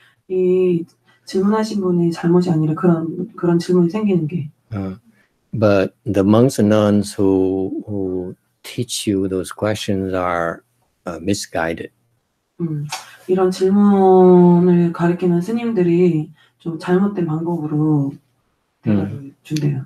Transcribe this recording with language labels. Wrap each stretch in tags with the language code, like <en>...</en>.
<ko>이 질문하신 분이 잘못이 아니라 그런 질문이 생기는 게.</ko> <en>But the monks and nuns who teach you those questions are misguided.</en> <ko>이런 질문을 가르치는 스님들이 좀 잘못된 방법으로 대답을 준대요.</ko>